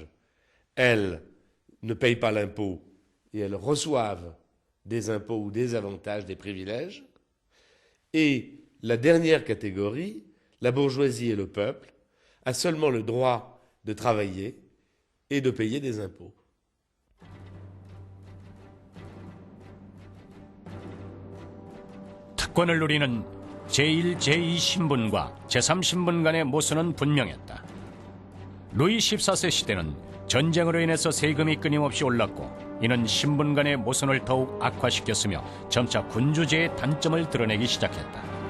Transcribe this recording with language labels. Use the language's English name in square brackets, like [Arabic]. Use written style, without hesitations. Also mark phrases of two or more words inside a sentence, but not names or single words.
[French] Elles ne payent pas l'impôt et elles reçoivent des impôts ou des avantages, des privilèges. Et la dernière catégorie, la bourgeoisie et le peuple, a seulement le droit de travailler et de payer des impôts. [Korean] 특권을 누리는 제1, 제2 신분과 제3 신분 간의 모순은 분명했다. 루이 14세 시대는 전쟁으로 인해서 세금이 끊임없이 올랐고 이는 신분 간의 모순을 더욱 악화시켰으며 점차 군주제의 단점을 드러내기 시작했다.